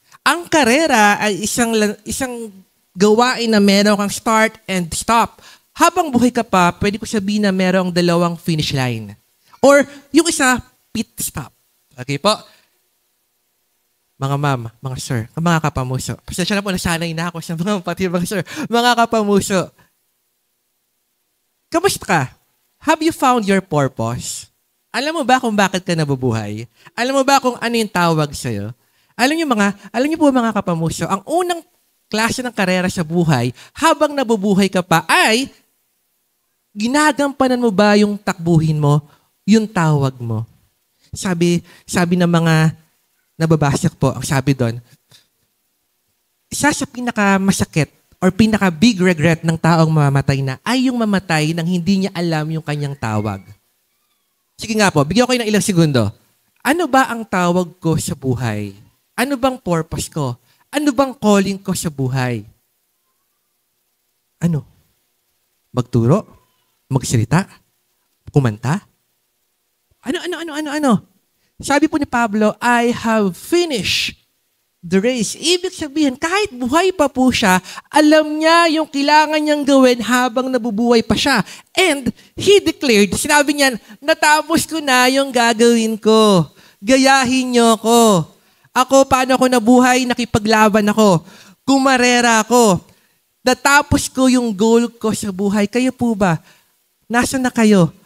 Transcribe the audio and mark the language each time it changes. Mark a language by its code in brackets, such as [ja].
[tl] Ang karera ay isang gawain na meron kang [en] start and stop. [tl] Habang buhay ka pa, pwede ko sabihin na merong 2 finish line. Or yung isa, pit stop. Okay po? Mga ma'am, mga sir, mga kapamuso. Pasensya na po, nasanay na ako sa mga pati mga sir. Mga kapamuso. Kamusta ka? [en] Have you found your purpose? [tl] Alam mo ba kung bakit ka nabubuhay? Alam mo ba kung ano yung tawag sa'yo? Alam niyo po mga kapamuso, ang unang klase ng karera sa buhay, habang nabubuhay ka pa, ay ginagampanan mo ba yung takbuhin mo, yung tawag mo? Sabi ng mga nababasa po, ang sabi doon, isa sa pinakamasakit or pinaka-big regret ng taong mamamatay na ay yung mamatay nang hindi niya alam yung kanyang tawag. Sige nga po, bigyan ko kayo ng ilang segundo. Ano ba ang tawag ko sa buhay? Ano bang purpose ko? Ano bang calling ko sa buhay? Ano? Magturo? Magsalita? Kumanta? Ano? Sabi po ni Pablo, [en] I have finished the race. [tl] Ibig sabihin, kahit buhay pa po siya, alam niya yung kailangan niyang gawin habang nabubuhay pa siya. [en] And he declared, [tl] sinabi niya, natapos ko na yung gagawin ko. Gayahin niyo ko. Ako, paano ako nabuhay? Nakipaglaban ako. Kumarera ako. Natapos ko yung goal ko sa buhay. Kayo po ba? Nasaan na kayo?